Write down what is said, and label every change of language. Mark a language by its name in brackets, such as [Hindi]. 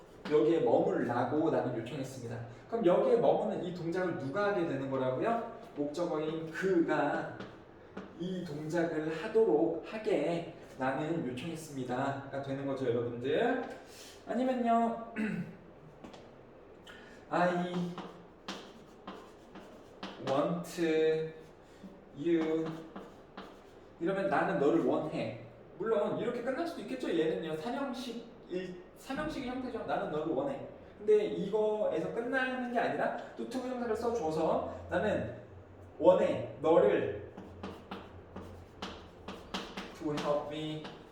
[Korean] 여기에 머물라고 나는 요청했습니다. 그럼 여기에 머무는 이 동작을 누가 하게 되는 거라고요? 목적어인 그가 이 동작을 하도록 하게 나는 요청했습니다가 되는 거죠, 여러분들. 아니면요, [English] I want you. [Korean] 이러면 나는 너를 원해. 물론 이렇게 끝날 수도 있겠죠. 얘는요, 삼형식의 형태죠. 나는 너를 원해. 근데 이거에서 끝나는 게 아니라 또 투부정사를 써줘서 나는 원해 너를 [English] to help me.